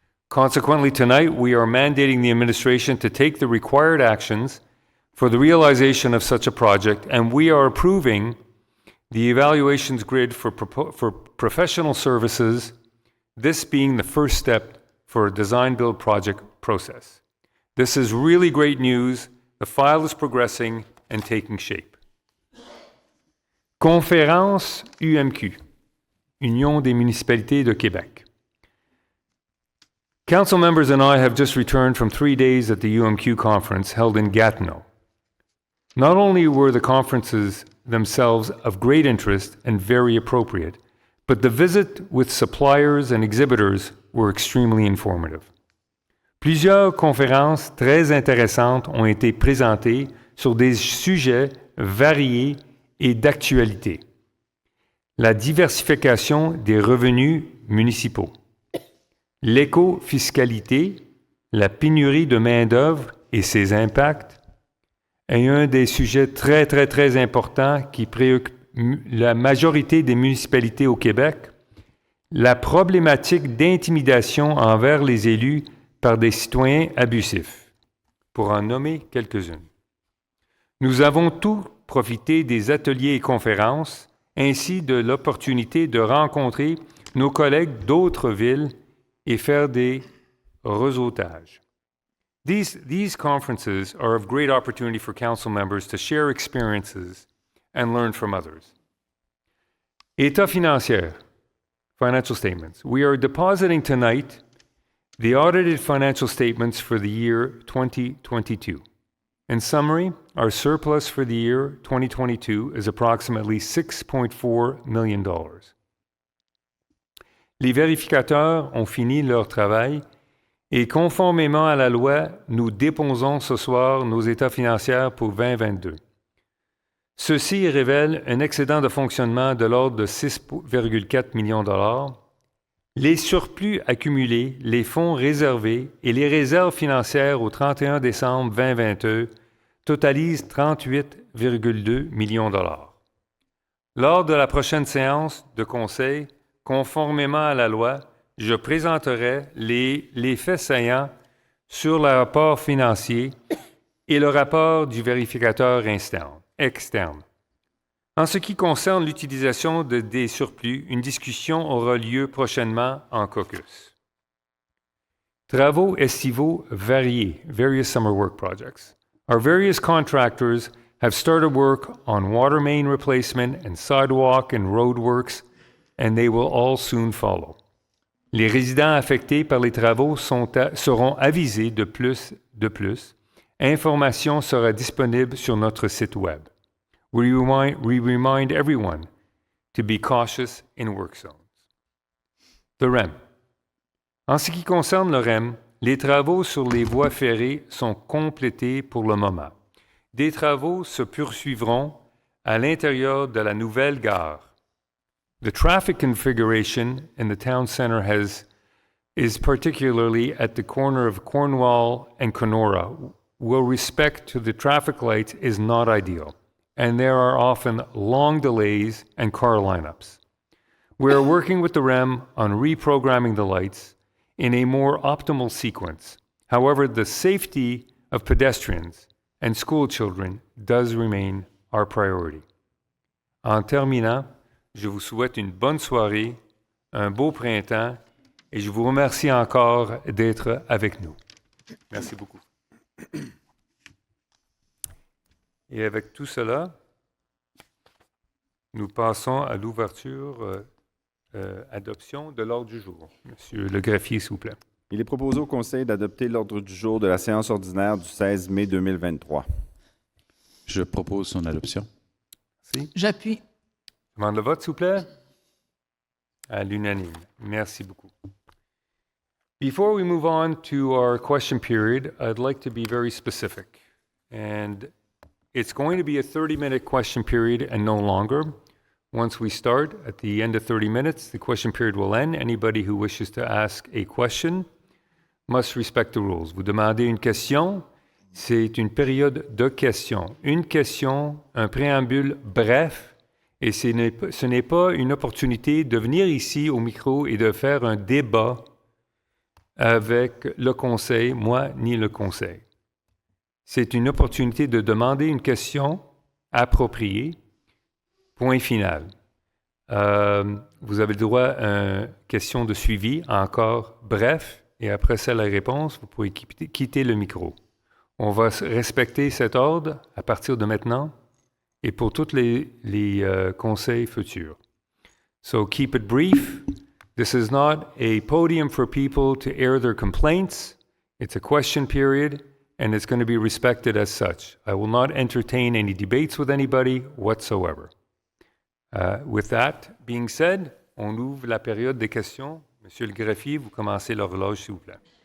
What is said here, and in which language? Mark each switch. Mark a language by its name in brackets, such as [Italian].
[English] Consequently, tonight, we are mandating the administration to take the required actions for the realization of such a project, and we are approving the evaluations grid for professional services, this being the first step for a design-build project process. This is really great news. The file is progressing and taking shape. [French] Conférence UMQ, Union des municipalités de Québec. [English] Council members and I have just returned from 3 days at the UMQ conference held in Gatineau. Not only were the conferences themselves of great interest and very appropriate, but the visit with suppliers and exhibitors were extremely informative. [French] Plusieurs conférences très intéressantes ont été présentées sur des sujets variés et d'actualité. La diversification des revenus municipaux, l'éco-fiscalité, la pénurie de main-d'œuvre et ses impacts est un des sujets très importants qui préoccupe la majorité des municipalités au Québec, la problématique d'intimidation envers les élus par des citoyens abusifs, pour en nommer quelques-unes. Nous avons tous profité des ateliers et conférences, ainsi de l'opportunité de rencontrer nos collègues d'autres villes et faire des réseautages. [English] These conferences are of great opportunity for council members to share experiences and learn from others. [French] État financier, [English] financial statements. We are depositing tonight the audited financial statements for the year 2022. In summary, our surplus for the year 2022 is approximately $6.4 million. [French] Les vérificateurs ont fini leur travail et conformément à la loi, nous déposons ce soir nos états financiers pour 2022. Ceci révèle un excédent de fonctionnement de l'ordre de 6,4 millions de dollars. Les surplus accumulés, les fonds réservés et les réserves financières au 31 décembre 2022 totalisent 38,2 millions de dollars. Lors de la prochaine séance de conseil, conformément à la loi, je présenterai les faits saillants sur le rapport financier et le rapport du vérificateur externe. En ce qui concerne l'utilisation des surplus, une discussion aura lieu prochainement en caucus. Travaux estivaux variés, [English] various summer work projects. Our various contractors have started work on water main replacement and sidewalk and road works, and they will all soon follow. [French] Les résidents affectés par les travaux seront avisés de plus. Information sera disponible sur notre site web. [English] We remind everyone to be cautious in work zones. The REM. [French] En ce qui concerne le REM, les travaux sur les voies ferrées sont complétés pour le moment. Des travaux se poursuivront à l'intérieur de la nouvelle gare. [English] The traffic configuration in the town center is particularly at the corner of Cornwall and Kenora, where respect to the traffic lights is not ideal, and there are often long delays and car lineups. We are working with the REM on reprogramming the lights in a more optimal sequence. However, the safety of pedestrians and school children does remain our priority. [French] En terminant, je vous souhaite une bonne soirée, un beau printemps, et je vous remercie encore d'être avec nous. Merci beaucoup. Et avec tout cela, nous passons à l'ouverture, adoption de l'ordre du jour. Monsieur le greffier, s'il vous plaît. Il est proposé au Conseil d'adopter l'ordre du jour de la séance ordinaire du 16 mai 2023. Je propose son adoption. Merci. J'appuie. Je demande le vote, s'il vous plaît. À l'unanime. Merci beaucoup. Before we move on to our question period, I'd like to be very specific. And it's going to be a 30-minute question period and no longer. Once we start, at the end of 30 minutes, the question period will end. Anybody who wishes to ask a question must respect the rules. Vous demandez une question, c'est une période de questions. Une question, un préambule bref, et ce n'est pas une opportunité de venir ici au micro et de faire un débat avec le conseil, moi ni le conseil. C'est une opportunité de demander une question appropriée. Point final. Vous avez le droit à une question de suivi, encore bref, et après ça, la réponse, vous pouvez quitter le micro. On va respecter cet ordre à partir de maintenant et pour tous les conseils futurs. [English] So keep it brief. This is not a podium for people to air their complaints. It's a question period, and it's going to be respected as such. I will not entertain any debates with anybody whatsoever. With that being said, [French] on ouvre la période des questions. Monsieur le greffier, vous commencez l'horloge, s'il vous plaît.